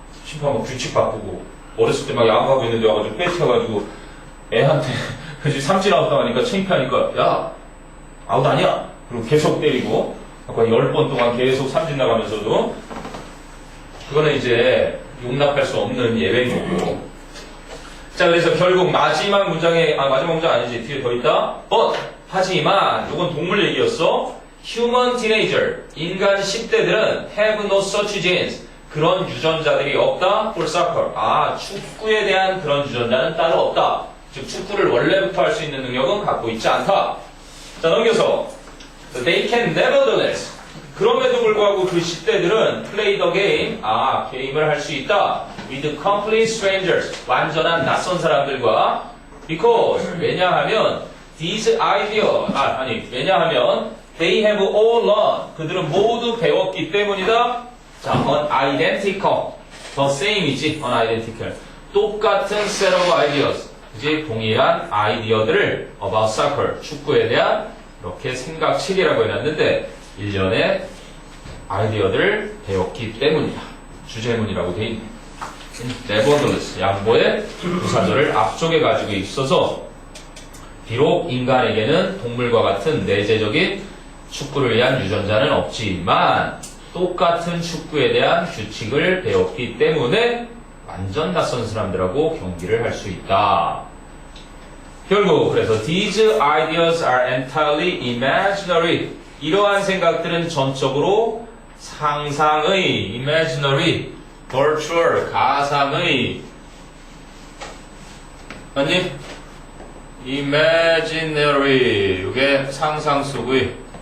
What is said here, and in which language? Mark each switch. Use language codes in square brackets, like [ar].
[ko] 심판 막 규칙 바꾸고. 어렸을 때 막 야구하고 있는데 와가지고 뺏겨가지고 애한테 그치 삼진 아웃 당하니까 창피하니까 야 아웃 아니야 그리고 계속 때리고 아까 10번 동안 계속 삼진 나가면서도 그거는 이제 용납할 수 없는 예외인 거고. 자, 그래서 결국 마지막 문장에 마지막 문장 아니지, 뒤에 더 있다. But 하지만 이건 동물 얘기였어. [en] Human teenager, [ko] 인간 10대들은 [en] have no such genes, [ko] 그런 유전자들이 없다. [en] for soccer, [ko] 축구에 대한 그런 유전자는 따로 없다. 즉 축구를 원래부터 할 수 있는 능력은 갖고 있지 않다. 자, 넘겨서 [en] they can nevertheless, [ko] 그럼에도 불구하고 그 10대들은 [en] play the game, [ko] 게임을 할 수 있다. [en] with complete strangers, [ko] 완전한 낯선 사람들과. [en] because, 왜냐하면 these ideas, 왜냐하면 they have all learned, [ko] 그들은 모두 배웠기 때문이다. [en] 자, unidentical, the same이지, unidentical. [ko] 똑같은 [en] set of ideas, [ko] 이제 동일한 아이디어들을 [en] about soccer, [ko] 축구에 대한 이렇게 생각책이라고 해놨는데, 일련의 아이디어들을 배웠기 때문이다. 주제문이라고 돼 있네. nevertheless, 양보의 부사절을 앞쪽에 가지고 있어서, 비록 인간에게는 동물과 같은 내재적인 축구를 위한 유전자는 없지만, 똑같은 축구에 대한 규칙을 배웠기 때문에 완전 낯선 사람들하고 경기를 할 수 있다. 결국 그래서 [en] these ideas are entirely imaginary. [ko] 이러한 생각들은 전적으로 상상의 [en] imaginary, virtual, [ko] 가상의 맞니? imaginary, 이게 상상 속의.